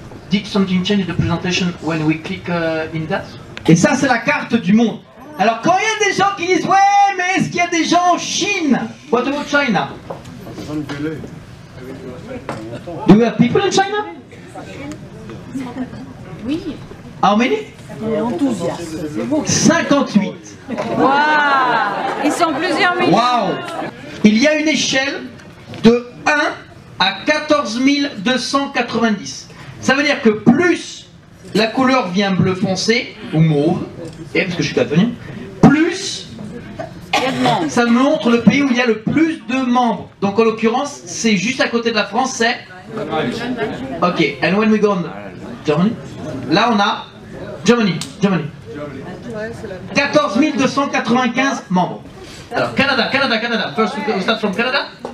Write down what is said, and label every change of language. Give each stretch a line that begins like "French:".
English: Did something change in the presentation when we click in that?
French: Et ça, c'est la carte du monde. Alors, quand il y a des gens qui disent
English: ouais,
French: mais est-ce qu'il y a des gens en Chine?
English: What about China? Do we have people in China?
French: Oui.
English: How many?
French: Enthousiaste. C'est beau. 58. Waouh. Ils sont plusieurs millions. Waouh. Il y a une échelle de 1 à 14 290. Ça veut dire que plus la couleur vient bleu foncé ou mauve, et parce que je suis daltonien, plus ça me montre le pays où il y a le plus de membres. Donc en l'occurrence, c'est juste à côté de la France, c'est...
English: Ok, and when we go on Germany,
French: là on a
English: Germany.
French: 14 295 membres. Alors Canada.
English: First we start from Canada.